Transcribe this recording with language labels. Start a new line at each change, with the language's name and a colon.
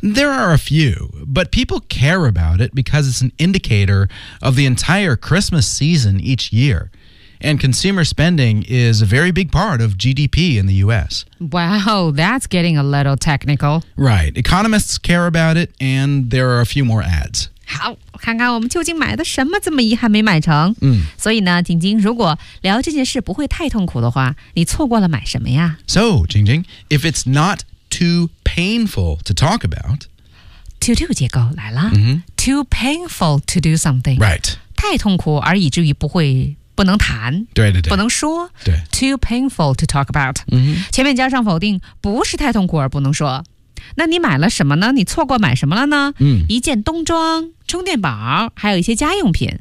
English: There are a few, but people care about it because it's an indicator of the entire Christmas season each year, and consumer spending is a very big part of GDP in the U.S. Wow, that's getting a little technical. Right. Economists care about it, and there are a few more ads.
Chinese: 好，看看我们究竟买的什么这么遗憾没买成。嗯，所以呢，晶晶，如果聊这件事不会太痛苦的话，你错过了买什么呀
English: ？So, Jingjing, if it's not too painful to talk about,
Chinese: to do 结构来了。 Mm-hmm.
English: Too painful to do something, right?
Chinese: 太痛苦而以至于不能谈，对对对，不能说，对。
English: Too painful to talk about. 嗯、mm-hmm. ，
Chinese: 前面加上否定，不是太痛苦而不能说。那你买了什么呢？你错过买什么了呢？一件冬装，充电宝，还有一些家用品。